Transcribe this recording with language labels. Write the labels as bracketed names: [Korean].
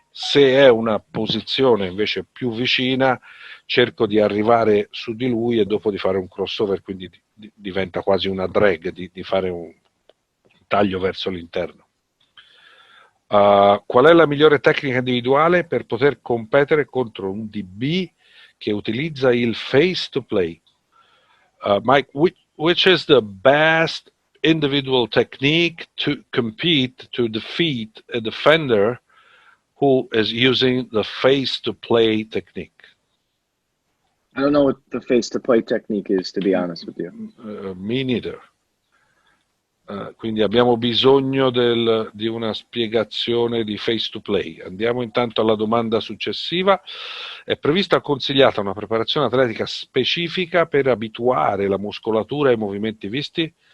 [Italian] Se è una posizione invece più vicina, cerco di arrivare su di lui e dopo di fare un crossover, quindi diventa quasi una drag, di fare un taglio verso l'interno. Qual è la migliore tecnica individuale per poter competere contro un DB che utilizza il face to play. [English] Mike, which is the best individual technique to compete to defeat a defender who is using the face to play technique? I don't know what the face-to-play technique is, to be honest with you. Me neither. [Italian] Quindi abbiamo bisogno di una spiegazione di face-to-play. Andiamo intanto alla domanda successiva. È prevista o consigliata una preparazione atletica specifica per abituare la muscolatura ai movimenti visti?